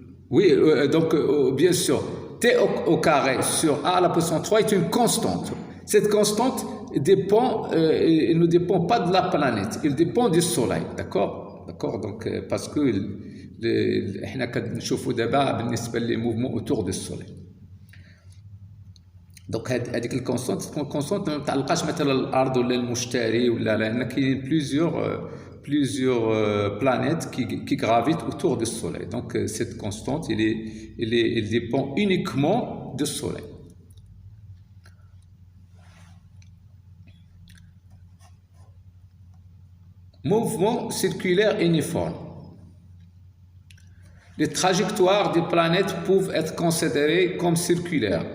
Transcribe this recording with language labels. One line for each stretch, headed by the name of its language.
French: Donc, bien sûr, T au carré sur A à la puissance 3 est une constante. Cette constante elle ne dépend pas de la planète, elle dépend du soleil, d'accord. D'accord, donc, parce que
Arabic: احنا كنشوفوا دابا بالنسبة لي
French: mouvements autour du soleil.
Arabic: دونك هذيك الكونستانت تكون كونستانت ما متعلقاش مثلا الارض ولا المشتري ولا لان كاين
French: plusieurs planètes qui gravitent autour du soleil. Donc cette constante elle dépend uniquement du soleil. Mouvement circulaire uniforme. Les trajectoires des planètes peuvent être considérées comme circulaires.